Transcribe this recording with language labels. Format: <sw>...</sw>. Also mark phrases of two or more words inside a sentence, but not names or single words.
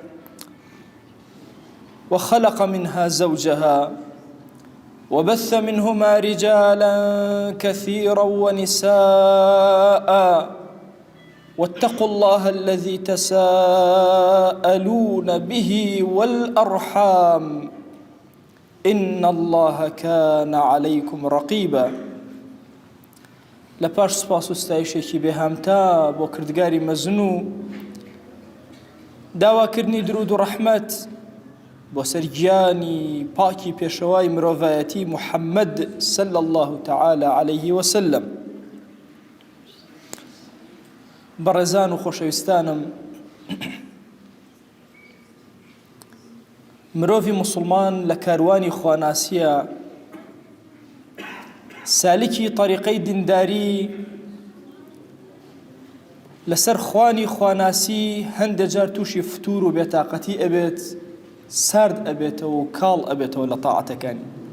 <ar>وخلق منها زوجها وبث منهما رجالا كثيرا ونساء واتقوا الله الذي تساءلون به والأرحام إن الله كان عليكم رقيبا</ar> <ckb>لپاش سپاس و ستایشێکی بێهامتا بۆ کردگاری مەزن و داواکردنی درود و ڕەحمەت بۆ سەر گیانی پاکی پێشەوای مرۆڤایەتی محەممەد</ckb> <ar>صلی الله تعالى عليه وسلم.</ar> <ckb>بەڕێزان و خۆشەویستانم، مرۆڤی موسڵمان لە کاروانی خواناسیە سالکی طریقەی دینداری لەسەر خوانی خواناسی هەندێک جار تووشی فتور و بێتاقەتی ئەبێت، سارد ئەبێتەوە و کاڵ ئەبێتەوە لە تاعەتەکانی.</ckb>